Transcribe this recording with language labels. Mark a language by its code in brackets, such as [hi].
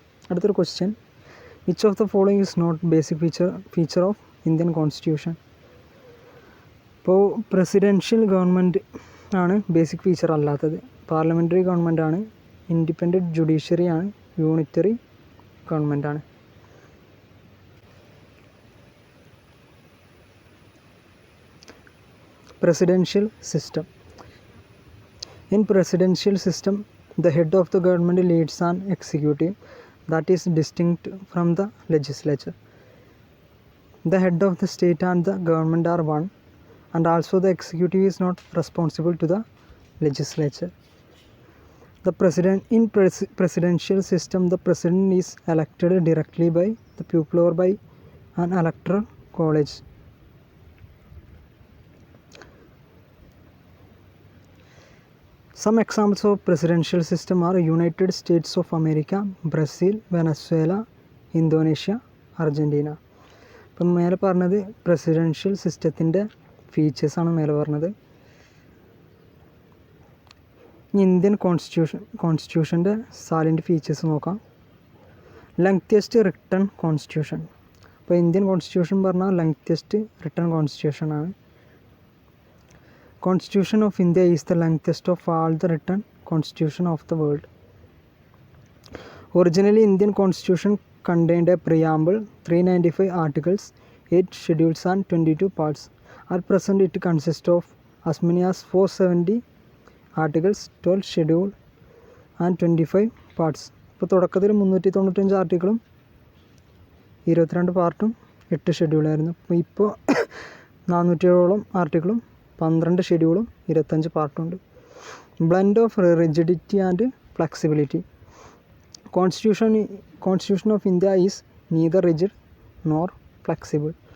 [ml] അടുത്തൊരു question, [en] which of the following is not basic feature of Indian Constitution? [ml] ഇപ്പോൾ presidential government ആണ് basic feature അല്ലാത്തത്. Parliamentary government ആണ്, independent judiciary ആണ്, unitary government ആണ്. [en] Presidential system. In presidential system, the head of the government leads an executive that is distinct from the legislature. The head of the state and the government are one, and also the executive is not responsible to the legislature. The presidential system, the president is elected directly by the people or by an electoral college. Some examples of presidential system are United States of America, Brazil, Venezuela, Indonesia, Argentina. [ml] അപ്പം മേലെ പറഞ്ഞത് presidential സിസ്റ്റത്തിൻ്റെ ഫീച്ചേഴ്സാണ് മേലെ പറഞ്ഞത്. Indian കോൺസ്റ്റിറ്റ്യൂഷൻ്റെ സാലിൻ്റെ features നോക്കാം. Lengthiest written constitution. അപ്പോൾ Indian constitution പറഞ്ഞാൽ lengthiest written constitution ആണ്. [en] Constitution of India is the lengthest of all the written constitution of the world. Originally, Indian Constitution contained a preamble, 395 articles, 8 schedules and 22 parts. At present, it consists of as many as 470 articles, 12 schedules and 25 parts. [ml] ഇപ്പോൾ തുടക്കത്തിൽ 395 ആർട്ടിക്കിളും 22 പാർട്ടും 8 ഷെഡ്യൂളായിരുന്നു. ഇപ്പോൾ 400ഓളം ആർട്ടിക്കിളും 12 ഷെഡ്യൂളും 25 പാർട്ടുണ്ട്. [en] Blend of rigidity and flexibility. Constitution of India is neither rigid nor flexible.